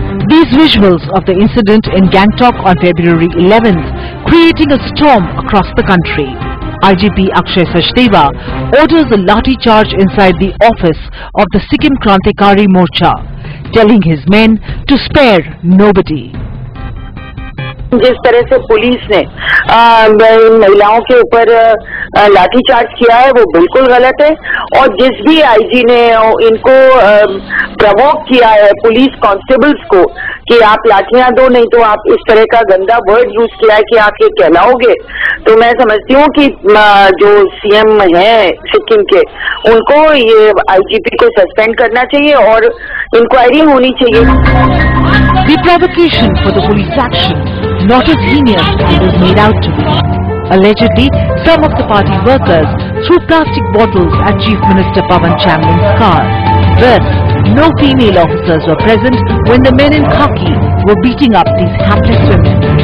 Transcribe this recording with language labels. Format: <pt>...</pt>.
<en>These visuals of the incident in Gangtok on February 11th creating a storm across the country. IGP Akshay Sachdeva orders a lathi charge inside the office of the Sikkim Krantikari Morcha, telling his men to spare nobody.</en> <hi>जिस तरह से police ने महिलाओं के ऊपर लाठीचार्ज किया है वो बिल्कुल गलत है, और जिस भी आईजी ने इनको प्रवोक किया है पुलिस कांस्टेबल्स को कि आप लाठियां दो, नहीं तो आप इस तरह का गंदा वर्ड यूज किया है कि आप ये कहलाओगे, तो मैं समझती हूँ कि जो सीएम हैं सिक्किम के उनको ये आईजीपी को सस्पेंड करना चाहिए और इंक्वायरी होनी चाहिए.</hi> <en>The provocation for the police action not as heinous as it is made out to be. Allegedly, some of the party workers threw plastic bottles at Chief Minister Pawan Chamling's car. Thus, no female officers were present when the men in khaki were beating up these hapless women.</en>